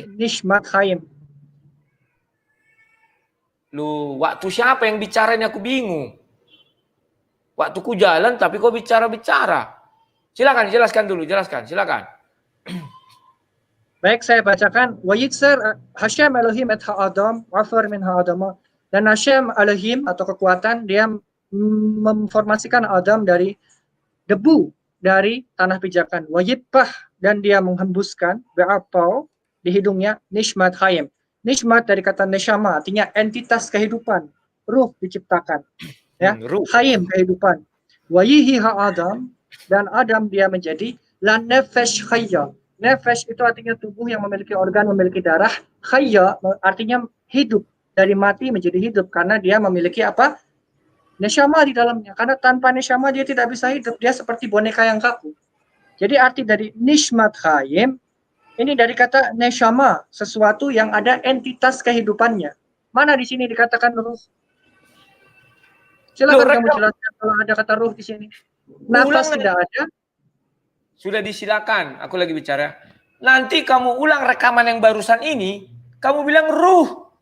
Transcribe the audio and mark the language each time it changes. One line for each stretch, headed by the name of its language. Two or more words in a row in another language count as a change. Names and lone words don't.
Hebrew: נשמת חיים.
Indonesian: Lu, waktu siapa yang bicara ini aku bingung. Waktu ku jalan tapi kau bicara-bicara. Silakan jelaskan dulu, jelaskan, silakan. Baik, saya bacakan.
Hebrew: וייצר השם אלהים את האדם עפר מן האדמה.
Indonesian: Dan Hashem Elohim atau kekuatan dia memformasikan Adam dari debu dari tanah pijakan.
Hebrew: ויפח,
Indonesian: dan dia menghembuskan be'apau di hidungnya
Hebrew: נשמת חיים.
Indonesian: Nishmat dari kata neshama artinya entitas kehidupan, ruh diciptakan. Ya, Ruh.
Hebrew: hayim kehidupan. ויהי האדם,
Indonesian: dan Adam dia menjadi
Hebrew: לנפש חיה.
Indonesian: Nefesh itu artinya tubuh yang memiliki organ, memiliki darah. Hayya artinya hidup, dari mati menjadi hidup karena dia memiliki apa? Neshama di dalamnya. Karena tanpa neshama dia tidak bisa hidup, dia seperti boneka yang kaku. Jadi arti dari
Hebrew: נשמת חיים
Indonesian: ini dari kata neshama, sesuatu yang ada entitas kehidupannya. Mana di sini dikatakan ruh? Silakan kamu jelaskan kalau ada kata ruh di sini. Nafas tidak ada. Sudah disilakan, aku lagi bicara. Nanti kamu ulang rekaman yang barusan ini, kamu bilang ruh.